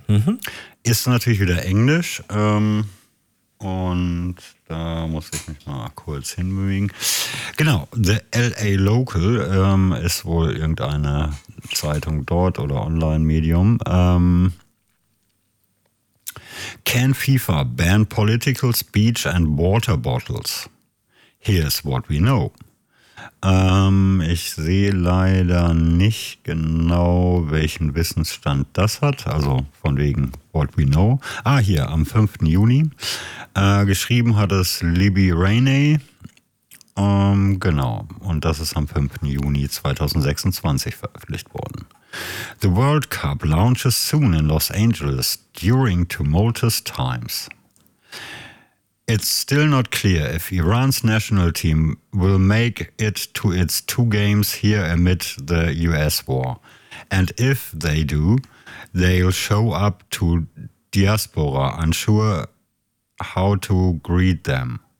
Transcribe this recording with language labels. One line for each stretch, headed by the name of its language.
German: Mhm. Ist natürlich wieder Englisch. Und da muss ich mich mal kurz hinbewegen. Genau, The LA Local ist wohl irgendeine Zeitung dort oder Online-Medium.
English: Can FIFA ban political speech and water bottles? Here's what we know.
German: Ich sehe leider nicht genau, welchen Wissensstand das hat, also von wegen
English: what we know.
German: Ah, hier, am 5. Juni. Geschrieben hat es Libby Rainey. Genau, und das ist am 5. Juni 2026 veröffentlicht worden.
English: The World Cup launches soon in Los Angeles during tumultuous times. It's still not clear if Iran's national team will make it to its two games here amid the US war. And if they do, they'll show up to diaspora, unsure how to greet them.